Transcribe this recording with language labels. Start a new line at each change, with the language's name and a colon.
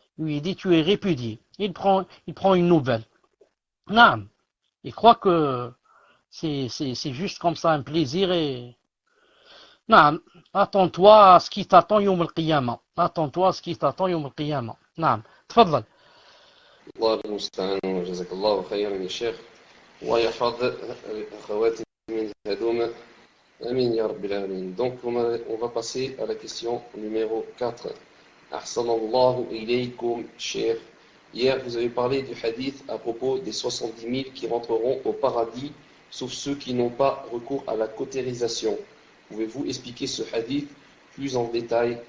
French: Lui, il dit, tu es répudié. Il prend une nouvelle. Non. Il croit que c'est juste comme ça un plaisir et... Non. Attends-toi à ce qui t'attend yawm al-qiyamah. Attends-toi à ce qui t'attend yawm al-qiyamah. Non.
Arabic: تفضل. الله المستعان وجزاك الله خيرا يا شيخ ويحفظ الأخوات من هدوم آمين يا رب العالمين.
French: Donc on va passer à la question numéro 4.
Arabic: أحسن الله إليكم شيخ.
French: Hier vous avez parlé du hadith à propos des 70 000 qui rentreront au paradis sauf ceux qui n'ont pas recours à la cautérisation. Pouvez-vous expliquer ce hadith plus en détail?